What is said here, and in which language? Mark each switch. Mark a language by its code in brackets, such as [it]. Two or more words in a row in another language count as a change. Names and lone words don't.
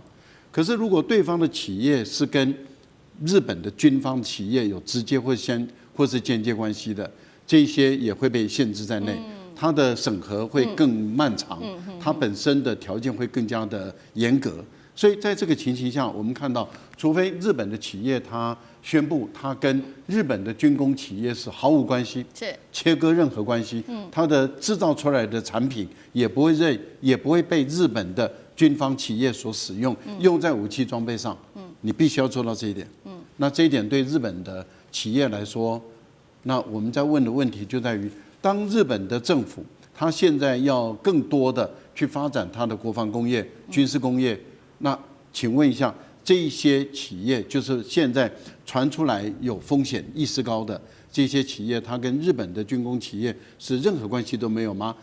[zh] 可是如果對方的企業是跟日本的軍方企業有直接或是間接關係的，這些也會被限制在內，它的審核會更漫長，它本身的條件會更加的嚴格。所以在這個情形下，我們看到，除非日本的企業它宣布它跟日本的軍工企業是毫無關係，是切割任何關係，它的製造出來的產品也不會被日本的軍方企業所使用，用在武器裝備上，你必須要做到這一點。那這一點對日本的企業來說，那我們在問的問題就在於，當日本的政府它現在要更多的去發展它的國防工業、軍事工業，那請問一下，這一些企業就是現在傳出來有風險意識高的這些企業，它跟日本的軍工企業是任何關係都沒有嗎？